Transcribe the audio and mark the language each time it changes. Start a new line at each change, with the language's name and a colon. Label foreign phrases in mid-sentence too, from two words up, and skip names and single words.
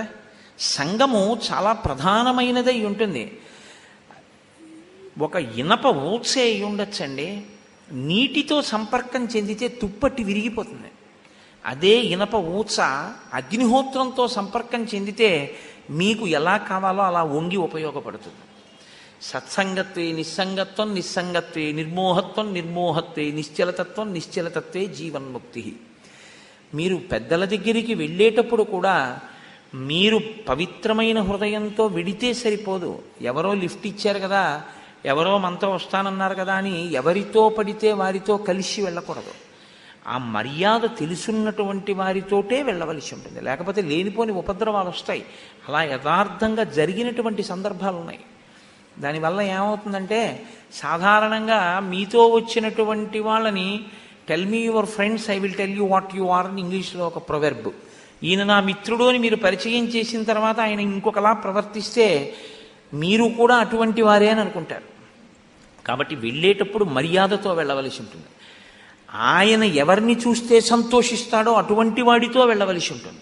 Telugu: సంఘము చాలా ప్రధానమైనదై ఉంటుంది. ఒక ఇనప ఊచే అయి ఉండొచ్చండి, నీటితో సంపర్కం చెందితే తుప్పట్టి విరిగిపోతుంది. అదే ఇనప ఊచ అగ్నిహోత్రంతో సంపర్కం చెందితే మీకు ఎలా కావాలో అలా వంగి ఉపయోగపడుతుంది.
Sanskrit: सत्सङ्गत्वे निस्सङ्गत्वं, निस्सङ्गत्वे निर्मोहत्वं, निर्मोहत्वे निश्चलतत्त्वं, निश्चलतत्त्वे जीवन्मुक्ति.
Telugu: మీరు పెద్దల దగ్గరికి వెళ్ళేటప్పుడు కూడా మీరు పవిత్రమైన హృదయంతో వెడితే సరిపోదు. ఎవరో లిఫ్ట్ ఇచ్చారు కదా, ఎవరో మనతో వస్తానన్నారు కదా అని ఎవరితో పడితే వారితో కలిసి వెళ్ళకూడదు. ఆ మర్యాద తెలుసున్నటువంటి వారితోటే వెళ్ళవలసి ఉంటుంది. లేకపోతే లేనిపోని ఉపద్రవాలు వస్తాయి. అలా యథార్థంగా జరిగినటువంటి సందర్భాలు ఉన్నాయి. దానివల్ల ఏమవుతుందంటే, సాధారణంగా మీతో వచ్చినటువంటి వాళ్ళని
English: tell me your friends, I will tell you what you are
Telugu: అని ఇంగ్లీష్లో ఒక ప్రొవెర్బ్. ఈయన నా మిత్రుడు అని మీరు పరిచయం చేసిన తర్వాత ఆయన ఇంకొకలా ప్రవర్తిస్తే మీరు కూడా అటువంటి వారే అని అనుకుంటారు. కాబట్టి వెళ్ళేటప్పుడు మర్యాదతో వెళ్ళవలసి ఉంటుంది. ఆయన ఎవరిని చూస్తే సంతోషిస్తాడో అటువంటి వాడితో వెళ్ళవలసి ఉంటుంది.